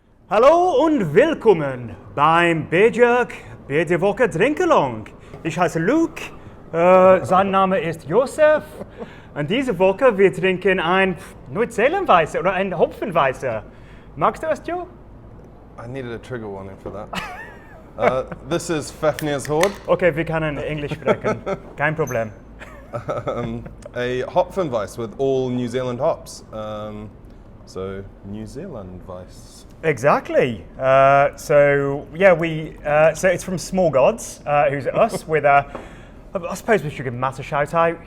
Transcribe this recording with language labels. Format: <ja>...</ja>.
<de>Hallo und willkommen beim BOTW Drinkalong. Ich heiße Luke, sein Name ist Josef und diese Woche wir trinken ein Neuseelandweißer oder ein Hopfenweißer. Magst du es, Joe?</de> <en>I needed a trigger warning for that. This is Fafnir's Hoard.</en> <de>Okay, wir können Englisch sprechen, kein Problem.</de> <en>A Hopfenweiss with all New Zealand hops. So New Zealand Weiss. Exactly. So it's from Small Gods, who's us with I suppose we should give Matt a shout out.</en>